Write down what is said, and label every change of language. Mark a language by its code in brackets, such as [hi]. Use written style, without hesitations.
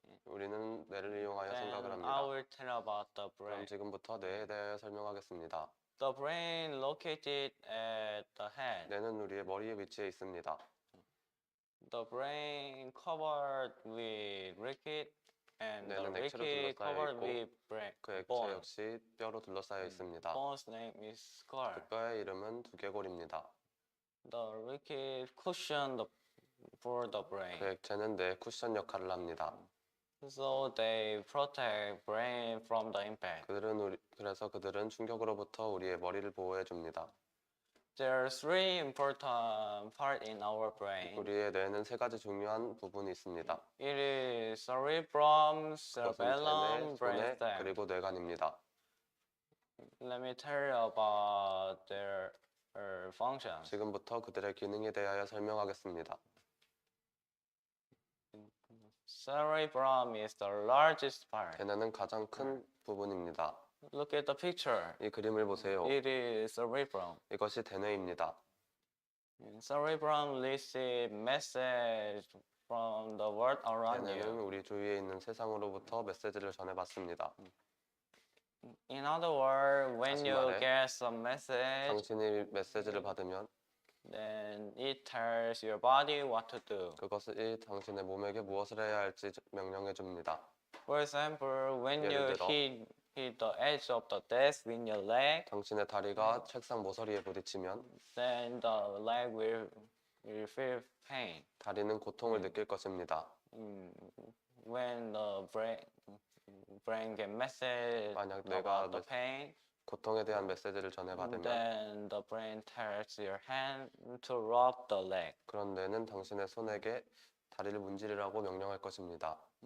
[ko] 우리는 뇌를 이용하여 생각을 [en] Then [ko] 합니다. [en] I will tell about the [ko] 그럼 [en] brain. [ko] 지금부터 뇌에 대해 설명하겠습니다. [en] The brain located at the head. [ko] 뇌는 우리의 머리에 위치해 있습니다. [en] The brain covered with liquid and the [ko] 뇌는 액체로 [en] liquid [ko] 둘러싸여 [en] covered [ko] 있고 [en] with brain. [ko] 그 액체 [en] bone. [ko] 역시 뼈로 둘러싸여 있습니다. [en] Bone's name is skull. [ko] 그 뼈의 이름은 두개골입니다. [en] The liquid cushion for the brain. [ko] 그 액체는 뇌 쿠션 역할을 합니다. [en] So they protect brain from the impact. [ko] 그래서 그들은 충격으로부터 우리의 머리를 보호해 줍니다. [en] There are three important parts in our brain. [ko] 우리의 뇌에는 세 가지 중요한 부분이 있습니다. [en] It is cerebrum, [ko] 그것은 [en] cerebellum, [ko] 체내, 손해, [en] brainstem. [ko] 그리고 뇌관입니다. [en] Let me tell you about their functions. [ko] 지금부터 그들의 기능에 대하여 설명하겠습니다. [en] Cerebrum is the largest part. [ko] 대뇌는 가장 큰 부분입니다. [en] Look at the picture. [ko] 이 그림을 보세요. [en] It is cerebrum. [ko] 이것이 대뇌입니다. [en] Cerebrum receives message from the world around [ko] 대뇌는 [en] you. [ko] 우리 주위에 있는 세상으로부터 메시지를 전해받습니다. [en] In other words, when [ko] 다시 [en] you [ko] 말해, [en] get some message, [ko] 당신이 메시지를 받으면 [en] then it tells your body what to do. [ko] 그것이 당신의 몸에게 무엇을 해야 할지 명령해 줍니다. [en] For example, when [ko] 예를 [en] you [ko] 들어, [en] hit the edge of the desk with your leg, [ko] 당신의 다리가 책상 모서리에 부딪히면 [en] then the leg will feel pain. [ko] 다리는 고통을 느낄 것입니다. [en] When the brain get message [ko] 만약 [en] about [ko] 뇌가 [en] the pain, [ko] 고통에 대한 메시지를 전해받으면 [en] then the brain tells your hand to rub the leg. [ko] 그런 뇌는 당신의 손에게 다리를 문지르라고 명령할 것입니다.